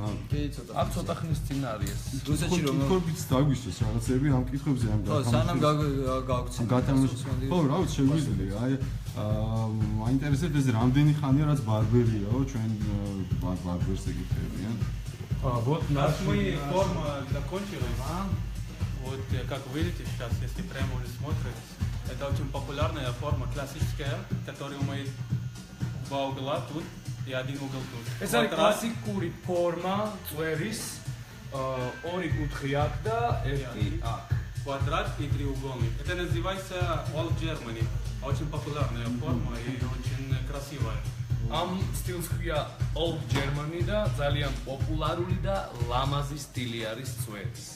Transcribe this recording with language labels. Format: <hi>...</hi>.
<ka>კი, ცოტა. აქ ცოტა ხნის წინ არის ეს. რუსეთში რომელ კითხვებიც დაგვისვეს რაღაცები ამ კითხვებზე ამ ხო, სანამ გავგცინო. ხო, რა ვიცი, შეგვიძლია. აი მაინტერესებს ეს რამდენი ხანია რაც ბარბერიაო, ჩვენ ბარბერს ეკითხებიან.</ka> <ru>Вот Наш мы форма закончилась. Вот как видите сейчас, если прямо смотрите, это очень популярная форма, классическая, которую мы два угла тут и один угол тут.</ru> <ka>ეს არის კლასიკური ფორმა წვერის ორი კუთხე აქ და ერთი აქ.</ka> <ru>Квадрат и треугольник. Это называется Old Germany. Очень популярная форма и очень красивая.</ru> <ka>ამ სტილს ქვია Old Germany და ძალიან პოპულარული და ლამაზი სტილი არის წვერის.</ka>